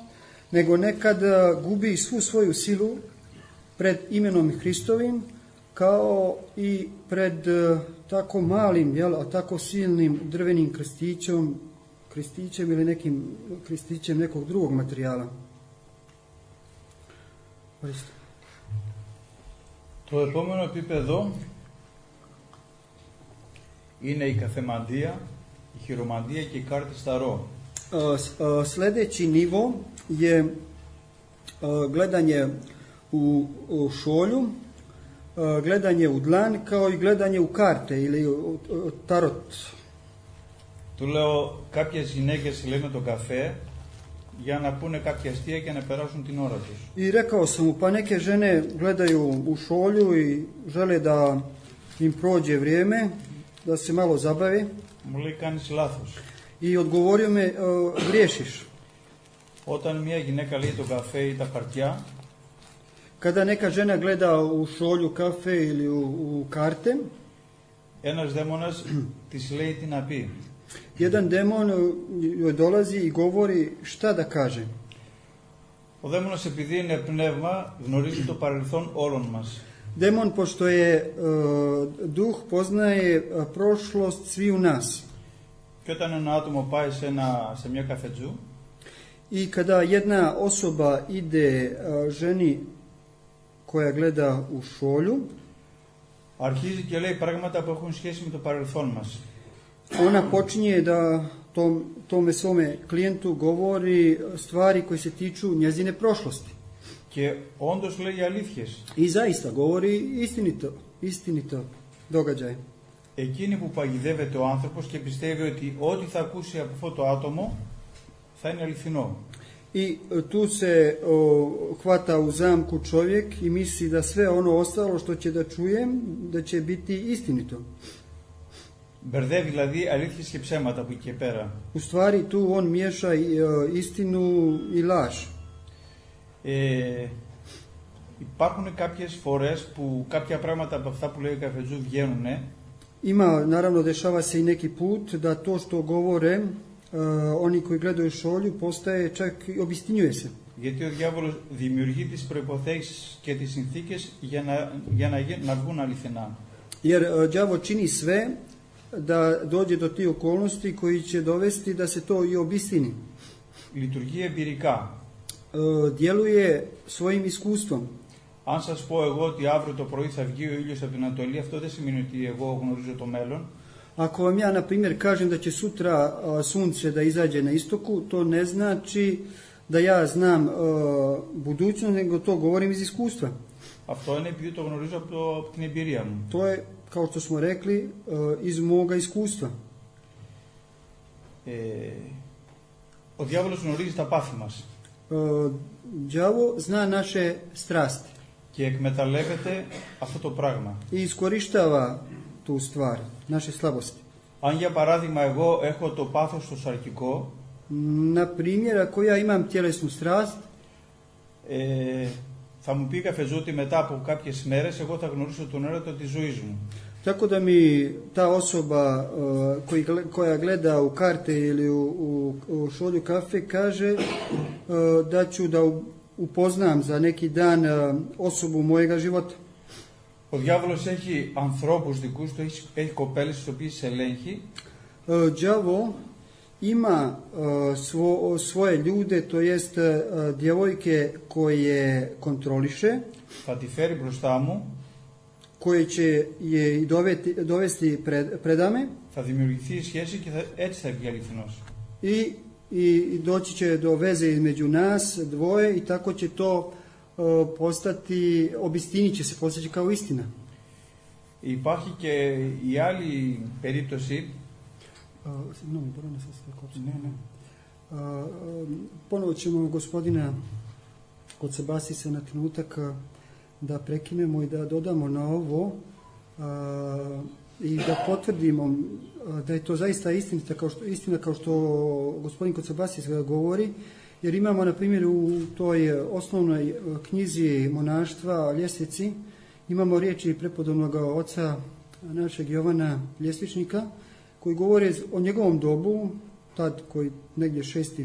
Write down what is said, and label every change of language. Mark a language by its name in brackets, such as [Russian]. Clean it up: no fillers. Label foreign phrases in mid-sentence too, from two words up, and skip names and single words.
[Serbian] nego nekad gubi svu svoju silu pred imenom Hristovim, kao i pred tako malim, a tako silnim drvenim krstićem ili nekim krstićem nekog drugog materijala. [Greek] Το επόμενο επίπεδο είναι η καθεμαντία, η χειρομαντία και η κάρτη σταρό. [Serbian] Sljedeći nivo je gledanje u šolju, gledanje u dlan, kao i gledanje u karte ili u tarot. [Greek] Του λέω, κάποιες γυναίκες λένε τον καφέ για να πούνε κάποια αστεία και να περάσουν την ώρα τους. [Serbian] I rekao sam mu, pa neke žene gledaju u šolju i žele da im prođe vrijeme, da se malo zabave. [Greek] Μου λέει, κάνεις λάθος. [Serbian] I odgovorio me, griješiš. [Greek] Όταν μια γυναίκα λέει τον καφέ ή τα χαρτιά, [Serbian] Kada neka žena gleda u šolju, kafe ili u karte, [Greek] ένας δαίμονας της λέει τι να πει. [Serbian] jedan demon joj dolazi i govori šta da kaže. [Greek] Ο δαίμονας, επειδή είναι πνεύμα, γνωρίζει το παρελθόν όλων μας. [Serbian] Demon, pošto je duh, poznaje prošlost svi u nas. [Greek] Και όταν ένα άτομο πάει σε μια καφετζού, [Serbian] I kada jedna osoba ide ženi koja gleda u šolju, [Greek] αρχίζει και λέει πράγματα που έχουν σχέση με το παρελθόν μας. [Serbian] ona počinje da tome svome klijentu govori stvari koje se tiču njezine prošlosti. [Greek] Και όντως λέει αλήθειες. [Serbian] I zaista govori istinito događaje. [Greek] Εκείνη που παγιδεύεται ο άνθρωπος και πιστεύει ότι ό,τι θα ακούσει από αυτό το άτομο θα είναι αληθινό. [Serbian] I tu se hvata u zamku čovjek i misli da sve ono ostalo što će da čuje, da će biti istinito. [Greek] Μπερδεύει δηλαδή αλήθειες και ψέματα από εκεί και πέρα. [Serbian] U stvari tu on miješa istinu i laž. [Greek] Υπάρχουν κάποιες φορές που κάποια πράγματα από αυτά που λέει ο καφετζού βγαίνουν. [Serbian] Ima, naravno, dešava se i neki put da to što govore oni koji gledaju šolju postaje čak i obistinjuje se. [Greek] Γιατί ο διάβολος δημιουργεί τις προϋποθέσεις και τις συνθήκες για να βγουν αληθινά. [Serbian] Jer đavo čini sve da dođe do tih okolnosti koji će dovesti da se to i obistini. [Greek] Λειτουργεί εμπειρικά. [Serbian] Djeluje svojim iskustvom. [Greek] Αν σας πω εγώ ότι αύριο το πρωί θα βγει ο ήλιος από την Ανατολή, αυτό δεν σημαίνει ότι εγώ γνωρίζω το μέλλον. [Serbian] Ako vam ja, na primjer, kažem da će sutra sunce da izađe na istoku, to ne znači da ja znam budućnost, nego to govorim iz iskustva. [Greek] Αυτό είναι επειδή το γνωρίζω από την εμπειρία μου. [Serbian] To je, kao što smo rekli, iz moga iskustva. [Greek] Ο διάβολος γνωρίζει τα πάθη μας. [Serbian] Đavo zna naše strasti. [Greek] Και εκμεταλλεύεται αυτό το πράγμα. [Serbian] I iskorištava tu stvar, naše slabosti. [Greek] Αν για παράδειγμα εγώ έχω το πάθος στο σαρκικό, [Serbian] Na primjer, ako ja imam tjelesnu strast, [Greek] θα μου πει καφεζού ότι μετά από κάποιες μέρες εγώ θα γνωρίσω τον έρωτα της ζωής μου. [Serbian] tako da mi ta osoba koja gleda u karte ili u šolju kafe kaže da ću da upoznam za neki dan osobu mojega života. [Greek] Ο διάβολος έχει ανθρώπους δικούς του, έχει κοπέλες τις οποίες ελέγχει. [Serbian] Đavo ima svoje ljude, to jest djevojke koje kontroliše, [Greek] Θα τη φέρει μπροστά μου, [Serbian] koje će je dovesti predame [Greek] θα δημιουργηθεί η σχέση και έτσι θα βγει αληθινός. [Serbian] i doći će do veze između nas dvoje i tako će to postati, obistinit će se, postaći kao istina. [Greek] Υπάρχει και η άλλη περίπτωση. [Serbian] Ponovo ćemo gospodina Kotsabasisa na trenutak da prekinemo i da dodamo na ovo i da potvrdimo da je to zaista istina kao što gospodin Kotsabasis govori, jer imamo na primjer u toj osnovnoj knjizi monaštva Ljestvici, imamo riječi prepodobnog oca našeg Jovana Ljesvičnika koji govore o njegovom dobu, tad koji negdje 6.